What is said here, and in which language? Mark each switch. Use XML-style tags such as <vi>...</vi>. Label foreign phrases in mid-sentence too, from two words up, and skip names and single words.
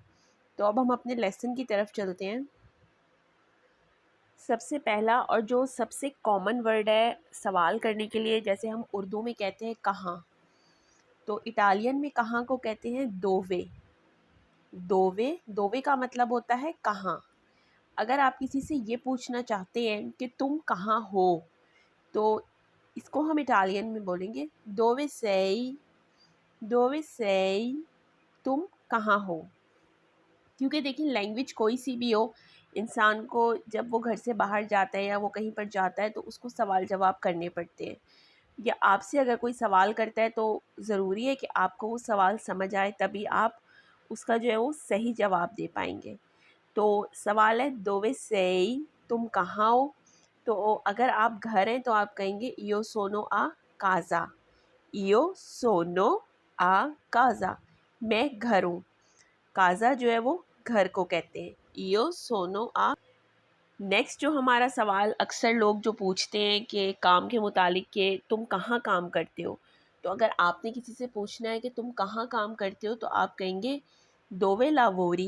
<ur>تو اب ہم اپنے لیسن کی طرف چلتے ہیں۔ سب سے پہلا اور جو سب سے کامن ورڈ ہے سوال کرنے کے لیے، جیسے ہم اردو میں کہتے ہیں کہاں، تو اٹالین میں کہاں کو کہتے ہیں دووے. دووے دووے کا مطلب ہوتا ہے کہاں. اگر آپ کسی سے یہ پوچھنا چاہتے ہیں کہ تم کہاں ہو، تو اس کو ہم اٹالین میں بولیں گے</ur> <it>dove sei, dove sei,</it> <ur>تم کہاں ہو. کیونکہ دیکھیے لینگویج کوئی سی بھی ہو، انسان کو جب وہ گھر سے باہر جاتا ہے یا وہ کہیں پر جاتا ہے تو اس کو سوال جواب کرنے پڑتے ہیں. یا آپ سے اگر کوئی سوال کرتا ہے تو ضروری ہے کہ آپ کو وہ سوال سمجھ آئے، تبھی آپ اس کا جو ہے وہ صحیح جواب دے پائیں گے. تو سوال ہے</ur> <it>dove sei,</it> <ur>تم کہاں ہو. تو اگر آپ گھر ہیں تو آپ کہیں گے</ur> <it>io sono a casa, io sono a casa,</it> <ur>میں گھر ہوں. کاجا جو ہے وہ گھر کو کہتے ہیں.</ur> <it>io sono a.</it> <ur>نیکسٹ جو ہمارا سوال اکثر لوگ جو پوچھتے ہیں کہ کام کے متعلق کے تم کہاں کام کرتے ہو، تو اگر آپ نے کسی سے پوچھنا ہے کہ تم کہاں کام کرتے ہو تو آپ کہیں گے</ur> <it>dove lavori.</it>